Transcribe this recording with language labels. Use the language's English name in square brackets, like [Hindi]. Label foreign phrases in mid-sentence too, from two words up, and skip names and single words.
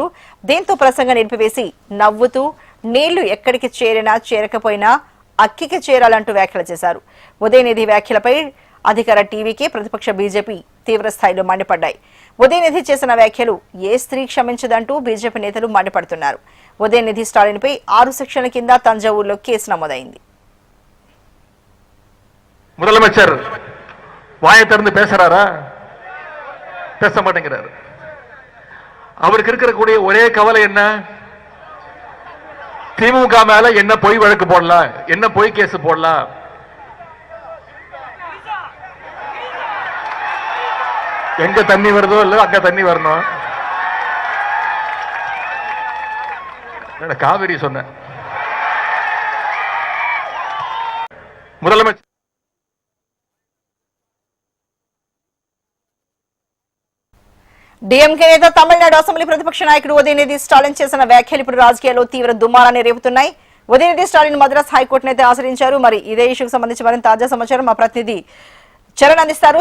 [Telugu] దీంతో ప్రసంగం నిలిపివేసి నవ్వుతూ నీళ్లు ఎక్కడికి చేరినా చేరకపోయినా అక్కికి చేరాలంటూ వ్యాఖ్యలు చేశారు. ఉదయనిధి వ్యాఖ్యలపై అధికార టీవీకి ప్రతిపక్ష బీజేపీ తీవ్రస్థాయిలో మండిపడ్డాయి. ఉదయనిధి చేసిన వ్యాఖ్యలు ఏ స్త్రీ క్షమించదంటూ బీజేపీ నేతలు మండిపడుతున్నారు. ఉదయనిధి స్టాలిన్పై 6 సెక్షన్ల కింద తంజావూరులో కేసు నమోదైంది. [Tamil] முதலமைச்சர் வாயை திறந்து பேசுறாரா? பேச மாட்டேங்கிறாரு. அவருக்கு இருக்கக்கூடிய ஒரே கவலை என்ன? திமுக மேல என்ன பொய் வழக்கு போடலாம், என்ன பொய் கேஸ் போடலாம். எங்க தண்ணி வருதோ இல்ல அங்க தண்ணி வரணும். காவிரி சொன்ன முதலமைச்சர் [Telugu] డీఎంకే నేత తమిళనాడు అసెంబ్లీ ప్రతిపక్ష నాయకుడు ఉదయనిధి స్టాలిన్ చేసిన వ్యాఖ్యలు ఇప్పుడు రాజకీయాల్లో తీవ్ర దుమారాన్ని రేపుతున్నాయి. ఉదయనిధి స్టాలిన్ మద్రాస్ హైకోర్టును అయితే ఆశ్రయించారు. మరి ఇదే ఇష్యూకి సంబంధించి మరింత తాజా సమాచారం మా ప్రతినిధి చరణ్ అందిస్తారు.